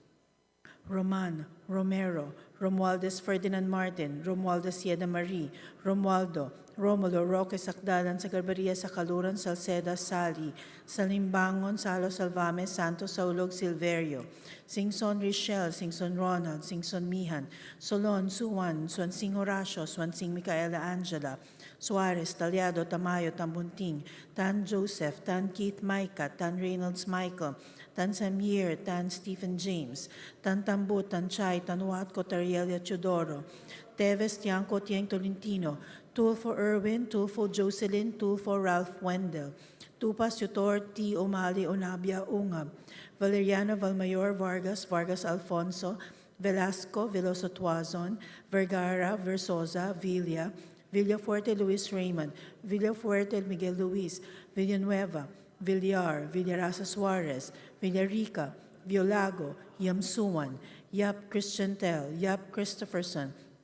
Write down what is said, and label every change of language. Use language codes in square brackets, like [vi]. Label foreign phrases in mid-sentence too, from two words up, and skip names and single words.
[en] Roman, Romero, Romualdez Ferdinand Martin, Romualdez Sieda Marie, Romualdo, Romulo, Roque Sakdalan, Sagarbaria, Sakaluran, Salceda, Sali, Salimbangon, Salo Salvame, Santos, Saulog, Silverio, Singson Richel, Singson Ronald, Singson Mihan, Solon, Suwan, Swansing Horacio, Swansing Micaela Angela, Suarez, Talyado, Tamayo, Tambunting, Tan Joseph, Tan Keith Micah, Tan Reynolds Michael, Tan Samir, Tan Stephen James, Tan Tambut, Tan Chay, Tan Watco, Tarielia Chodoro, Teves, Tiangco, Tieng Tolentino, Tulfo Irwin, Tulfo Jocelyn, Tulfo Ralph Wendell, Tupas Yutor, T. Omali, Onabia, Ungab, Valeriano Valmayor, Vargas, Vargas Alfonso, Velasco, Veloso Tuazon, Vergara, Versosa, Villa, Villafuerte Luis Raymond, Villafuerte Miguel Luis, Villanueva, Villar, Villarasa Suarez, Villarica, Violago, Yamsuan, Yap Christian Tel, Yap Christopherson,